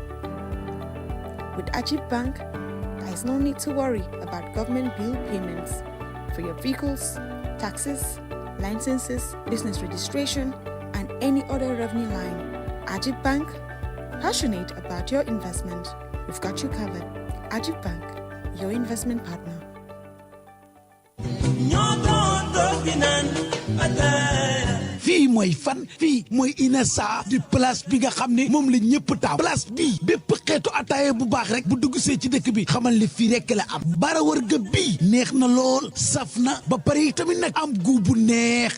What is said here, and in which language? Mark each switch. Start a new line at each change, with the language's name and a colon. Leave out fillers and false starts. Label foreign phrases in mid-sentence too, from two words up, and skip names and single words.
English: With Ajib Bank, there is no need to worry about government bill payments for your vehicles, taxes, licenses, business registration, and any other revenue line. Ajib Bank, passionate about your investment. We've got you covered. Ajib Bank, your investment partner.
Wolof: fii mooy fan fii mooy Inessa di place bi nga xam ne moom la ñëpp taam place bii bépp xeetu ataaya bu baax rek bu dugg see ci dëkk bi xamal ne fii rek la am bara wërga bii neex na lool saf na ba pare tamit nag am gu bu neex